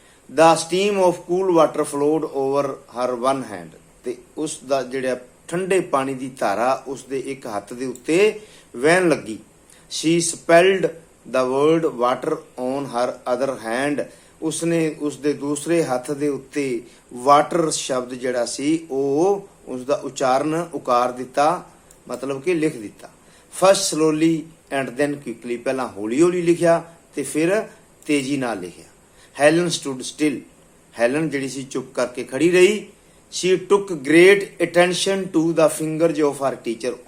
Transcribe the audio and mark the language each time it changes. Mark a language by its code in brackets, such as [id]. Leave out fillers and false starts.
[en] the steam of cool water flowed over her one hand। [pa] ਤੇ ਉਸ ਦਾ ਜਿਹੜਾ ਠੰਡੇ ਪਾਣੀ ਦੀ ਧਾਰਾ ਉਸ ਦੇ ਇੱਕ ਹੱਥ ਦੇ ਉੱਤੇ ਵਹਿਣ ਲੱਗੀ। [en] she spelled the word water on her other hand। [pa] ਉਸਨੇ ਉਸ ਦੇ ਦੂਸਰੇ ਹੱਥ ਦੇ ਉੱਤੇ ਵਾਟਰ ਸ਼ਬਦ ਜਿਹੜਾ ਸੀ ਉਹ ਉਸ ਦਾ ਉਚਾਰਨ ਉਕਾਰ ਦਿੱਤਾ, ਮਤਲਬ ਕਿ ਲਿਖ ਦਿੱਤਾ। [en] first slowly and then quickly। [pa] ਪਹਿਲਾਂ ਹੌਲੀ ਹੌਲੀ ਲਿਖਿਆ ਤੇ ਫਿਰ ਤੇਜ਼ੀ ਨਾਲ ਲਿਖਿਆ। Helen [en] stood still। [pa] ਹੈਲਨ ਜਿਹੜੀ ਸੀ ਚੁੱਪ ਕਰਕੇ ਖੜੀ ਰਹੀ। [en] she took great attention to the fingers of her teacher।